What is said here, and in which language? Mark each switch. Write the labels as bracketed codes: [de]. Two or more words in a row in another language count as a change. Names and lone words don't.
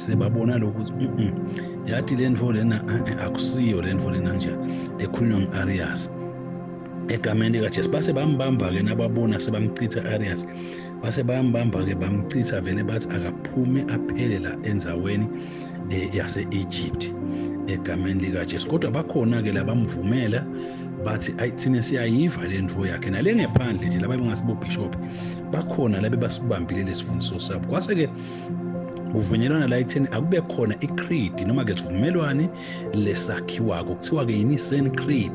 [ss] Sebabona lokuthi yathi le ntfo lena akusiyo le ntfo lena nje ekhulunywa nge-Arius egameni likaJesu. Base bambamba-ke nababona sebamchitha Arius, base bambamba-ke bamchitha vele bathi akaphume aphele la enzaweni yase-Egypt egameni likaJesu. Kodwa bakhona-ke labamvumela bathi thina siyayiva le ntfo yakhe nale ngephandle nje laba bengasibobhishophi bakhona labe basibambile lesifundiso sabo. Kwase-ke kuvunyelwana la ekutheni akube khona i-creed noma-ke sivumelwane lesakhiwako kuthiwa-ke yi-Nicene Creed.